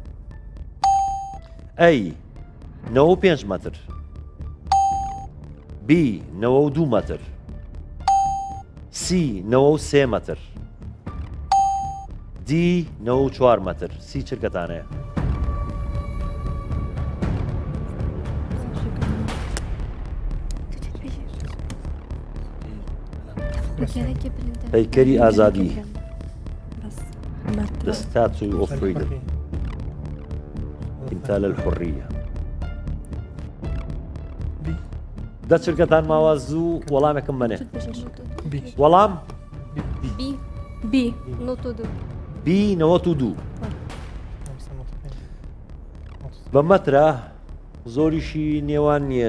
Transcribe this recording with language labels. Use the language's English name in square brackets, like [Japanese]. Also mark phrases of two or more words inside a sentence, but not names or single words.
[Central Kurdish] ئەی 95 مەتر، بی 92 مەتر، سی 93 مەتر، دی 94 مەتر. سی چرکەتانەیە؟ پەیکەری ئازادی [English] the statue of freedom [Arabic] تمثال الحرية. [Central Kurdish] دە چرکەتان ماوە زوو وەڵامێکم بنێ. وەڵام بی 92. بی 92 بە مەترە زۆریشی نێوان نییە.